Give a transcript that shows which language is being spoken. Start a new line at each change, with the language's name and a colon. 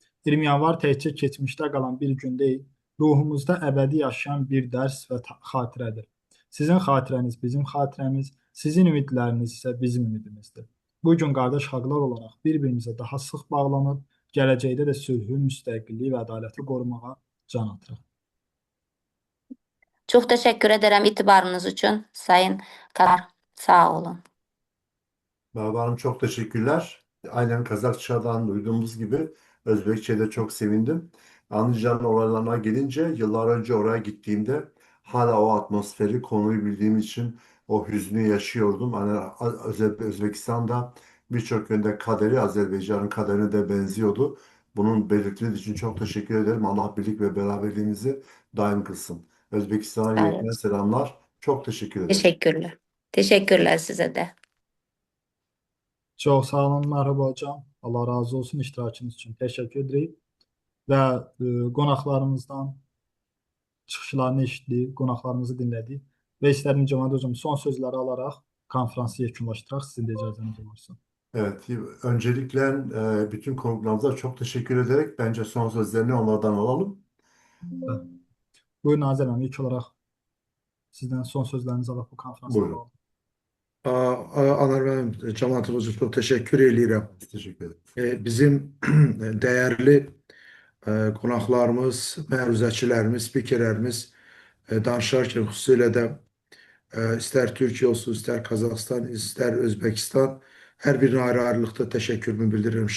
Azerbaijani: 20 yanvar təkcə keçmişdə qalan bir gün deyil, ruhumuzda əbədi yaşayan bir dərs və xatirədir. Sizin xatirəniz bizim xatirəmiz, sizin ümidləriniz isə bizim ümidimizdir. Bu gün qardaş xalqlar olaraq bir-birimizə daha sıx bağlanıb, gələcəkdə də sülhü, müstəqilliyi və ədaləti qorumağa can atırıq.
Turkish: Çok teşekkür ederim itibarınız için Sayın Kar.
Azerbaijani: Sağ olun.
Turkish: Merhaba Hanım, çok teşekkürler. Aynen Kazakçadan duyduğumuz gibi Özbekçe'de çok sevindim. Andijan olaylarına gelince yıllar önce oraya gittiğimde hala o atmosferi, konuyu bildiğim için o hüznü yaşıyordum. Hani Özbekistan'da birçok yönde kaderi Azerbaycan'ın kaderine de benziyordu. Bunun belirttiğiniz için çok teşekkür ederim. Allah birlik ve beraberliğimizi daim kılsın. Özbekistan'a yürekten Evet. selamlar. Çok teşekkür ederim. Teşekkürler. Teşekkürler size de.
Azerbaijani: Çox sağ olun, merhaba hocam. Allah razı olsun iştirakınız üçün. Təşəkkür edirik. və qonaqlarımızdan çıxışlarını eşitdik, qonaqlarımızı dinlədik və istədim Cəmal hocam son sözləri alaraq konfransı yekunlaşdıraq. Sizin də icazəniz olursa.
Turkish: Evet, öncelikle bütün konuklarımıza çok teşekkür ederek bence son sözlerini onlardan alalım.
Azerbaijani: Buyurun Azər müəllim, ilk olaraq sizdən son sözlərinizi alaq bu konfransa Buyurun. bağlı. Anar müəllim, Cəmaət Hoca çox təşəkkür edirəm.
Turkish: Teşekkür ederim.
Azerbaijani: Bizim dəyərli qonaqlarımız, məruzəçilərimiz, spikerlərimiz danışarkən xüsusilə də istər Türkiyə olsun, istər Qazaxıstan, istər Özbəkistan, hər birinə ayrı-ayrılıqda təşəkkürümü bildirirəm.